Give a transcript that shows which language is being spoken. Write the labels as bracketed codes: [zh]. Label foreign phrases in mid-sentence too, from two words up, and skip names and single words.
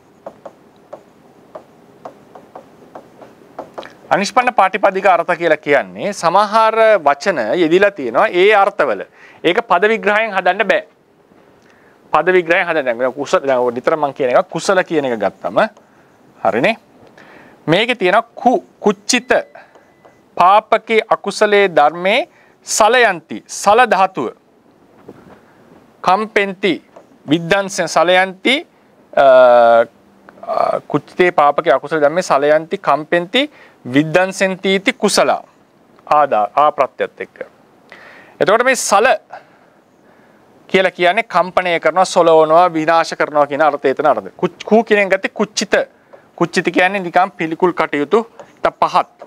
[si] අනිෂ්පන්න පාටිපදික අර්ථ කියලා කියන්නේ සමහර වචන යෙදිලා තියෙනවා ඒ අර්ථවල. ඒක පද විග්‍රහයෙන් හදන්න බෑ. පද විග්‍රහයෙන් හදන්න කුසල දැන් නිතර මම කියන එක කුසල කියන එක ගත්තම හරිනේ. මේකේ තියෙනවා [pi] කුච්චිත පාපකේ අකුසලේ ධර්මේ සලයන්ති සල ධාතුව කම්පෙන්ති විද්දන්සෙන් සලයන්ති කුච්චිතේ පාපකේ අකුසල ධර්මේ සලයන්ති කම්පෙන්ති විද්දන්සෙන්තිති [si] කුසල ආප්‍රත්‍යත් එක්ක. එතකොට මේ සල කියලා කියන්නේ කම්පණය කරනවා සොලවනවා විනාශ කරනවා කියන අර්ථය එතන අර්ථය. කු කියන එක ගත්තේ කුච්චිත. කුච්චිත කියන්නේ නිකම් පිළිකුල් කටයුතු පහත්.